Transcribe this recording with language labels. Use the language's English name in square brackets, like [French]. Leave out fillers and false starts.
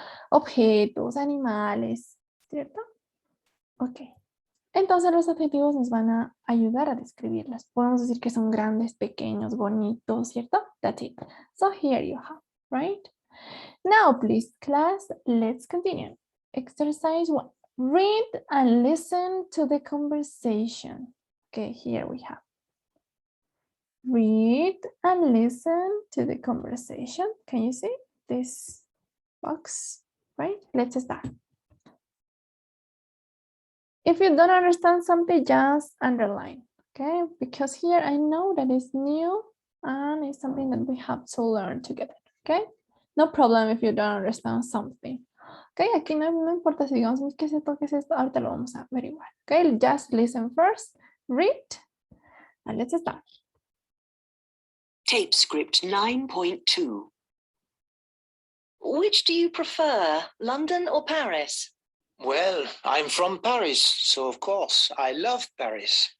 [Spanish] objetos, animales, ¿cierto? Ok. Entonces los adjetivos nos van a ayudar a describirlas. Podemos decir que son grandes, pequeños, bonitos, ¿cierto? [English] That's it. So here you have, right? Now, please, class, let's continue. Exercise 1. Read and listen to the conversation. Okay, here we have. Read and listen to the conversation. Can you see this box? Right? Let's start. If you don't understand something, just underline, okay? Because here I know that it's new and it's something that we have to learn together, okay? No problem if you don't understand something. [Spanish] Okay, aquí no importa si digamos qué es esto, ahorita lo vamos a averiguar. [English] Okay, just listen first, read, and let's start. Tape script 9.2. Which do you prefer, London or Paris? Well, I'm from Paris, so of course I love Paris.